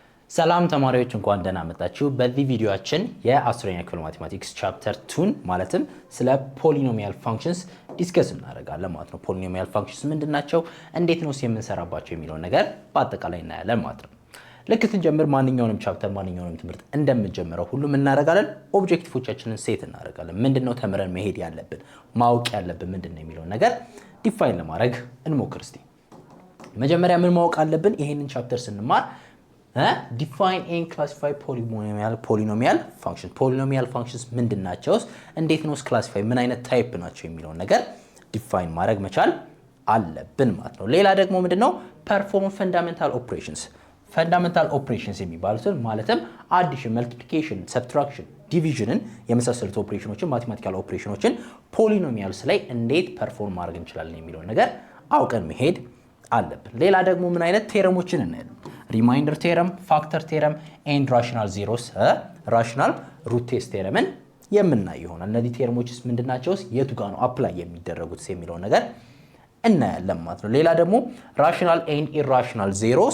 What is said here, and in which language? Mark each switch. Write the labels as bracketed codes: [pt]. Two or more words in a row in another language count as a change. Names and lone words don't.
[am] ሰላም ተማሪዎች እንኳን ደህና መጣችሁ። በዚህ ቪዲዮአችን የ10ኛ ክፍል [en] mathematics chapter 2 [am] ማለትም ስለ [en] polynomial functions discuss [am] እናደርጋለን ማለት ነው። [en] polynomial functions [am] ምንድናቸው፣ እንዴት ነው የምንሰራባቸው የሚለው ነገር በአጠቃላይ እናያለን ማለት ነው። ልክ ስንጀምር ማንኛውንም ቻፕተር ማንኛውንም ትምህርት እንደምንጀምረው ሁሉም እናደርጋለን። ኦብጀክቲቮቻችንን ሴት እናደርጋለን። ምንድነው ተምረን መሄድ ያለብን ማወቅ ያለብን ምንድነው የሚለው ነገር ዲፋይን ለማድረግ እንሞክር እስቲ። መጀመሪያ ምን ማወቅ አለብን? ይሄንን ቻፕተር ስንማር [en] define and classify polynomial functions polynomial functions [am] ምንድናቸው፣ እንዴት ነው ክላሲፋይ ምን አይነት ታይፕ ናቸው የሚለው ነገር ዲፋይን ማድረግ መቻል አለብን ማለት ነው። ሌላ ደግሞ ምንድነው perform [en] fundamental operations [am] የሚባሉትን ማለትም [en] addition multiplication subtraction division [am] የመሳሰሉት ኦፕሬሽኖችን ማቴማቲካል ኦፕሬሽኖችን ፖሊኖሚያልስ ላይ እንዴት ፐርፎርም ማድረግ እንችላለን የሚለው ነገር አውቀን መሄድ አለብን። ሌላ ደግሞ ምን አይነት ቴረሞችን እናያለን? [en] remainder theorem, factor theorem and rational zeros rational root test [am] ቴረምን የምናይ ይሆናል። እነዚህ ቴረሞችስ ምንድናቸው፣ የቱ ጋር ነው አፕላይ የሚደረጉት የሚለው ነገር እናያለን ማለት ነው። ሌላ ደግሞ [en] rational and irrational zeros